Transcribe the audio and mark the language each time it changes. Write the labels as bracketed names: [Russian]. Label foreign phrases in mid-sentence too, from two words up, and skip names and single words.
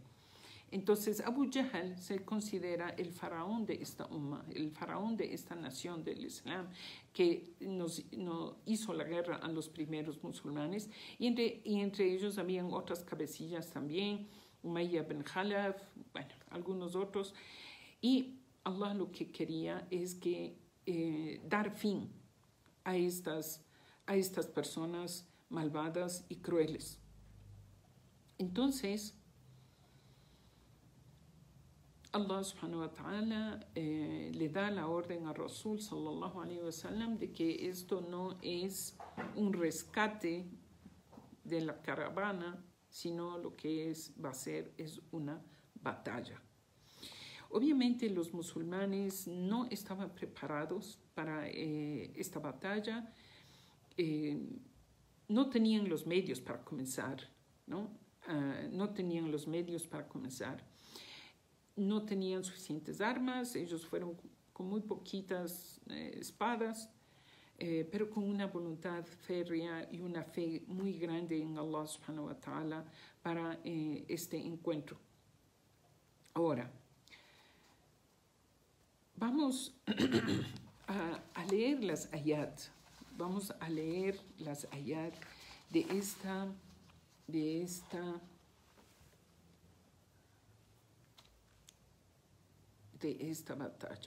[Spanish] Entonces, Abu Jahl se considera el faraón de esta umma, el faraón de esta nación del Islam, que nos hizo la guerra a los primeros musulmanes, y entre ellos habían otras cabecillas también, Umayya bin Khalaf, bueno, algunos otros, y Allah lo que quería es que dar fin a estas personas malvadas y crueles. Entonces, Allah [Arabic] سبحانه وتعالى [Spanish] le da la orden a Rasul [Arabic] صلى الله عليه وسلم [Spanish] de que esto no es un rescate de la caravana, sino lo que va a ser es una batalla. Obviamente los musulmanes no estaban preparados para esta batalla, no tenían los medios para comenzar, ¿no? No tenían los medios para comenzar. No tenían suficientes armas, ellos fueron con muy poquitas espadas, pero con una voluntad férrea y una fe muy grande en Allah [Arabic] سبحانه وتعالى [Spanish] para este encuentro. Ahora, vamos a leer las ayat. Vamos a leer las ayat de esta batalla.